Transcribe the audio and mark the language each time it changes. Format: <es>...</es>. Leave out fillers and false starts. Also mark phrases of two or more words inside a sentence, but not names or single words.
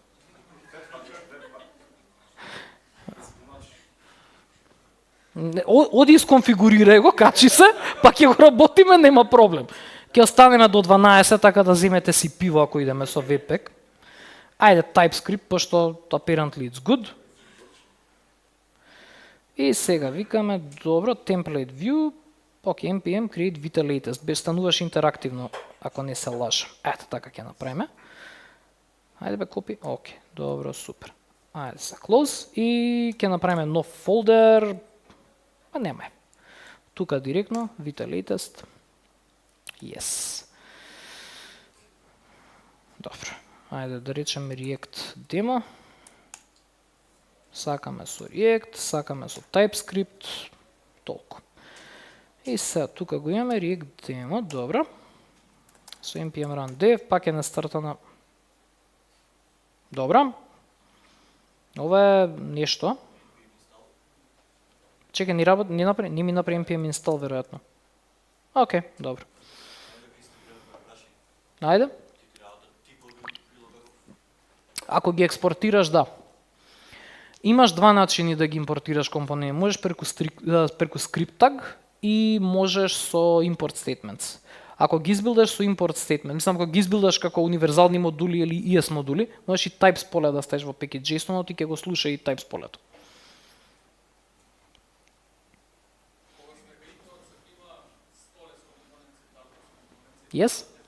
<mk>Оди исконфигурирај го, качи се, па ќе го работиме, нема проблем. Ќе останеме до 12, така да земете си пиво ако идеме со Webpack. Ајде TypeScript, пошто</mk> <en>apparently it's good.</en> <mk>И сега викаме, добро,</mk> <en>template view, окей, npm create Vite latest,</en> <mk>бе стануваш интерактивно, ако не се лажам. Ето така ќе направиме. Ајде бе копи, окей, добро, супер. Ајде се close и ќе направиме нов фолдер, па нема е. Тука директно,</mk> <en>Vite latest, yes.</en> <mk>Добро, ајде да речем React demo. Сакаме со React, сакаме со TypeScript, толку. И сега тука го имаме React demo, добро. Со</mk> <en>npm run dev,</en> <mk>пак е настартана. Добро. Ова е нешто. Чекај, не ми направи npm install веројатно. Окей, добро. Ајде. Ако ги експортираш, да. Имаш два начини да ги импортираш компоненти. Можеш преку</mk> <en>script tag</en> <mk>и можеш со</mk> <en>import statements.</en> <mk>Ако ги избилдаш со</mk> <en>import statement,</en> <mk>мислам ако ги избилдаш како универзални модули или ES модули, можеш и types поле да ставиш во package.json и ќе го слуша и types полето.</mk> <en>Yes?</en>